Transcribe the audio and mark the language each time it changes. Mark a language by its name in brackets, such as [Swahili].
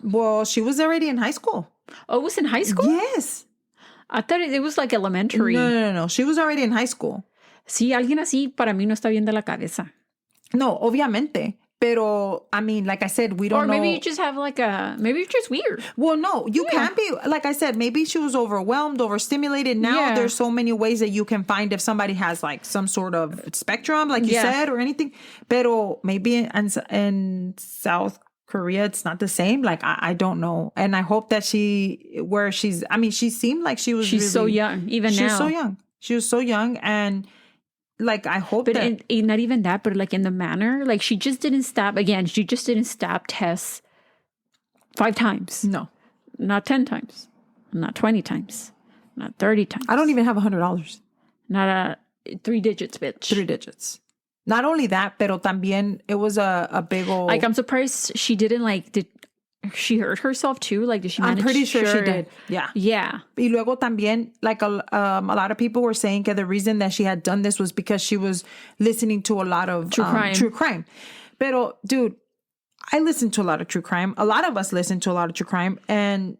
[English] Well, she was already in high school. Oh, it was in high school? Yes. I thought it was like elementary. No. She was already in high school. [Spanish] Sí, alguien así para mí no está bien de la cabeza. No, obviamente. Pero, [English] I mean, like I said, we don't know. Or maybe you just have maybe you're just weird. Well, no, you can be, like I said, maybe she was overwhelmed, overstimulated. Now there's so many ways that you can find if somebody has like some sort of spectrum, like you said, or anything. [Spanish] Pero [English] maybe in South Korea, it's not the same. Like, I don't know. And I hope that she seemed like she was She's so young, even now. She was so young. She was so young. And like, I hope but not even that, but like in the manner, like she just didn't stab Tess 5 times. No. Not 10 times. Not 20 times. Not 30 times. I don't even have $100. Not 3 digits, bitch. 3 digits. Not only that, [Spanish] pero también [English] it was a big old... Like, I'm surprised she didn't did she hurt herself too? Like, did she manage? I'm pretty sure she did. Yeah. Yeah. [Spanish] Y luego también, [English] like a lot of people were saying that the reason that she had done this was because she was listening to a lot of true crime. [Spanish] Pero, [English] dude, I listen to a lot of true crime. A lot of us listen to a lot of true crime, and